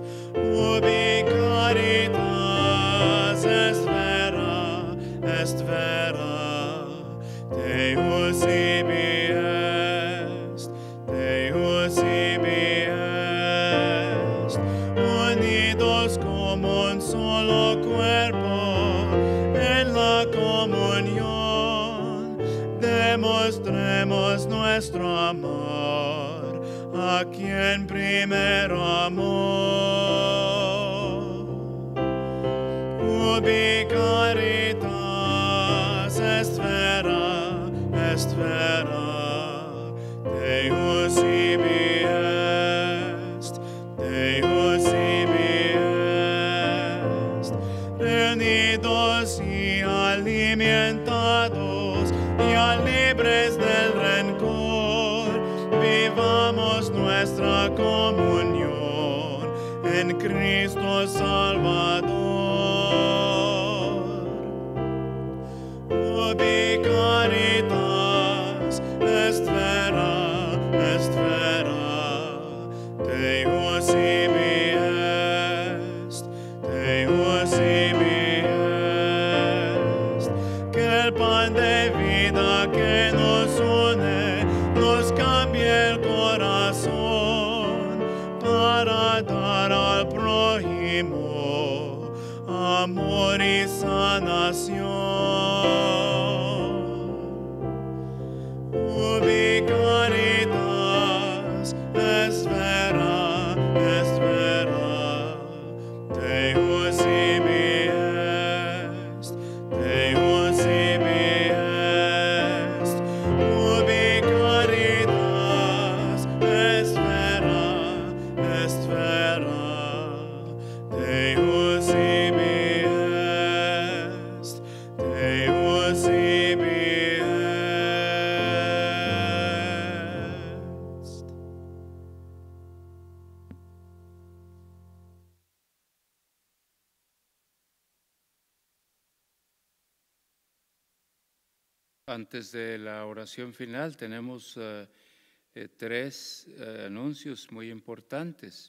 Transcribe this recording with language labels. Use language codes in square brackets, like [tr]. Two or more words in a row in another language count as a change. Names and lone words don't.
[la] Ubi caritas est vera, Deus ibi est, Deus ibi est. [es] Unidos como un solo cuerpo en la comunión, demostremos nuestro amor a quien primero amó. [la] Ubi caritas est vera, Deus ibi est, Deus ibi est. [es] Reunidos y alimentados, ya libres del rencor, vivamos nuestra comunión en Cristo Salvador. [la] Ubi caritas est vera, Deus ibi est, Deus ibi est. [es] Que el pan de vida que nos une nos cambie el corazón para dar al prójimo amor y sanación. [la] Ubi caritas est vera, Deus ibi est, Deus ibi est. Ubi caritas est vera, Deus ibi est, Deus ibi est. [es] Antes de la oración final tenemos tres anuncios muy importantes.